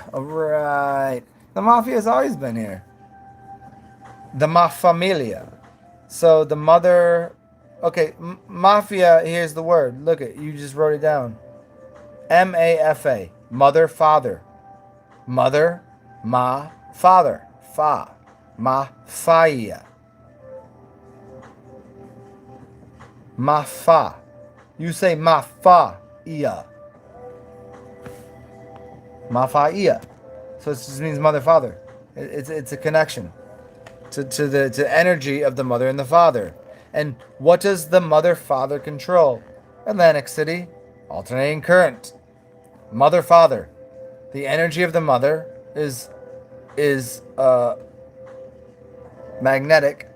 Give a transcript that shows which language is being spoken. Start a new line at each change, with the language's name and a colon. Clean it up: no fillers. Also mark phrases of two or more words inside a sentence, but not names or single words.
English: All right, the mafia has always been here. The mafamilia. So the mother. Okay, mafia. Here's the word. Look it. You just wrote it down. MAFA. Mother, father. Mother, ma, father. Fa. Mafia. Mafa. You say mafa-ia. Mafa-ia. So it just means mother, father. It's a connection to the energy of the mother and the father. And what does the mother father control? Atlantic City, alternating current. Mother father. The energy of the mother is magnetic.